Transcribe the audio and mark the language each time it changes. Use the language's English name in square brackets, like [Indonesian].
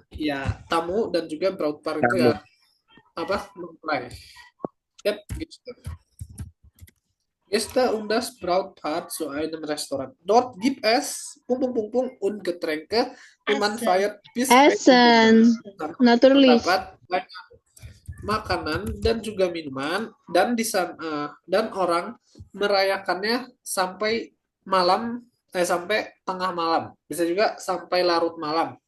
[Indonesian] Ya, tamu dan juga Brautpaar itu ya mempelai. [German] Yep, Gäste. Gäste und das Brautpaar zu einem Restaurant. Dort gibt es und Getränke und man feiert bis Essen. Natürlich. [Indonesian] Terdapat banyak makanan dan juga minuman dan di sana dan orang merayakannya sampai malam sampai tengah malam, bisa juga sampai larut malam.